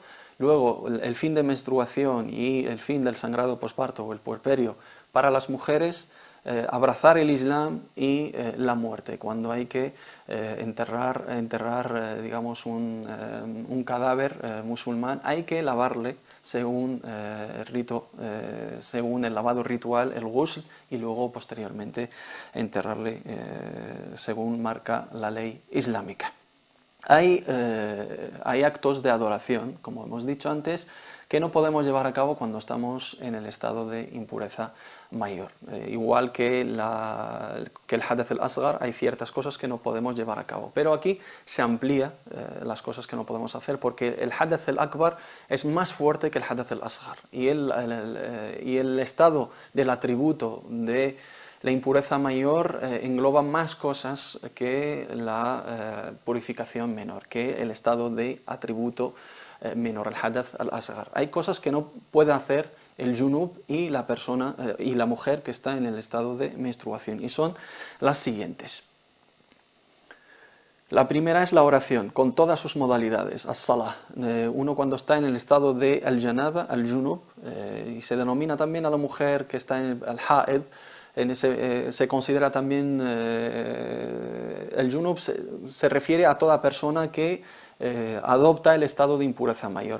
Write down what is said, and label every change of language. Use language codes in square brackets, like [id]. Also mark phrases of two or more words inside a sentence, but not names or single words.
[es] Luego el fin de menstruación y el fin del sangrado posparto o el puerperio para las mujeres, abrazar el Islam y la muerte, cuando hay que enterrar digamos, un cadáver musulmán, hay que lavarle según el rito, según el lavado ritual, el ghusl, y luego posteriormente enterrarle según marca la ley islámica. Hay actos de adoración, como hemos dicho antes, que no podemos llevar a cabo cuando estamos en el estado de impureza mayor. Igual que el [ar] الحدث الأصغر, [es] hay ciertas cosas que no podemos llevar a cabo. Pero aquí se amplía las cosas que no podemos hacer, porque el [ar] الحدث الأكبر [es] es más fuerte que el [ar] الحدث الأصغر. [es] Y el estado del atributo de la impureza mayor engloba más cosas que la purificación menor, que el estado de atributo menor, el [ar] الحدث الأصغر. [es] Hay cosas que no puede hacer el junub y la persona y la mujer que está en el estado de menstruación, y son las siguientes. La primera es la oración, con todas sus modalidades, as-salah. Uno cuando está en el estado de [ar] الجنابة، الجنب, [es] y se denomina también a la mujer que está en el al-haid, se considera también el junub, se refiere a toda persona que adopta el estado de impureza mayor.